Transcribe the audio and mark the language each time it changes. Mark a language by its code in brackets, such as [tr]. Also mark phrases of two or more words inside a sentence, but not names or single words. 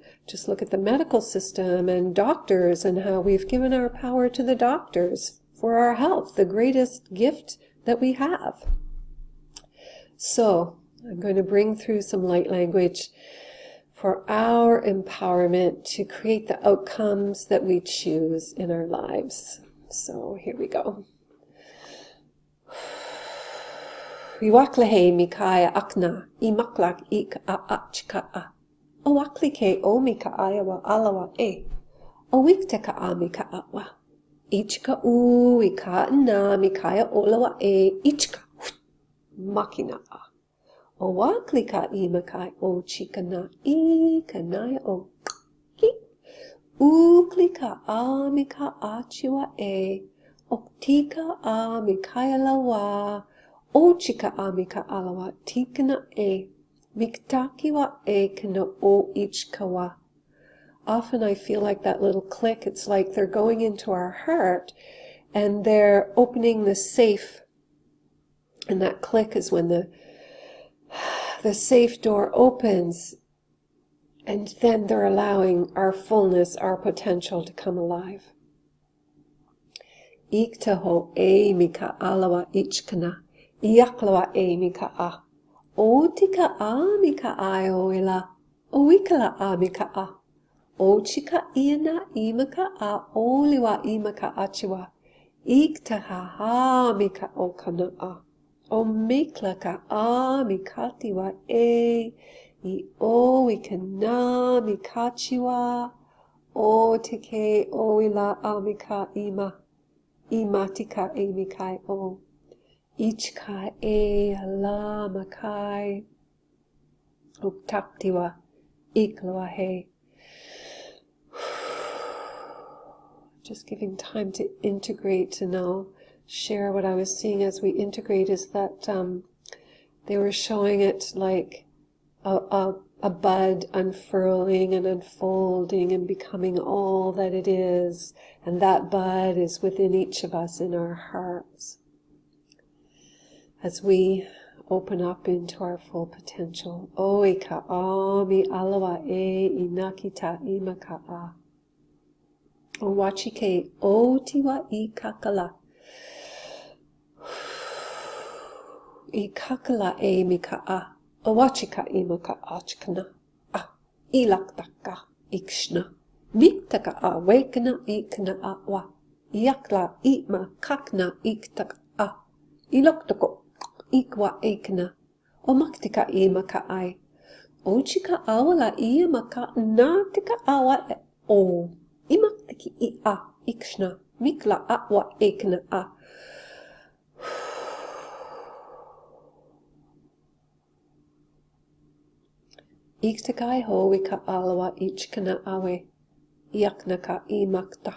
[en] Just look at the medical system and doctors and how we've given our power to the doctors for our health, the greatest gift that we have. So I'm going to bring through some light language for our empowerment to create the outcomes that we choose in our lives. So here we go. Iwaklehe mikaya akna, imaklak ik a achka a. Owaklike o mika ayawa alawa e. Owikteka a mika awa. Ichka u ika na mikaya olawa e ichka. Makina a. Owaklika imakai o chikana I kanaya o ki. Uklika a mika achiwa e. Oktika a mikaya lawa. O chika a mika alawa tikana e. Miktakiwa e kana o ichkawa. Often I feel like that little click, it's like they're going into our heart and they're opening the safe. And that click is when the safe door opens, and then they're allowing our fullness, our potential to come alive. Iktaho e mika alawa ichkana, iaklawa e mika a. Otika a mika a oila, oikala a mika a. Ochika iana imaka a oliwa imaka achiwa. Iktaha ha mika okana a. O miklaka a mikatiwa e. I o ikana mikachiwa. O tike oila a mika ima. Imatika e mikai o. Ichka e ala makai. Uktaktiwa iklawa he. Just giving time to integrate, to now share what I was seeing as we integrate is that they were showing it like a bud unfurling and unfolding and becoming all that it is, and that bud is within each of us in our hearts as we open up into our full potential. Oika ami alawa e inakita imaka a. Owachike o tiwa I kakala. I kakala e mika a. Owachika imaka achkana. A. Ilaktaka ikshna. Miktaka a wakena ikna a wa. Yakla itma kakna iktaka a. Iloktako ikwa ikna. o maktika I maka ai. O chika awala I maka na tika awa e o. I maktiki I a ikshna mikla atwa ekna a. Iktakai ho wika alawa ichkana awe. Yaknaka I makta.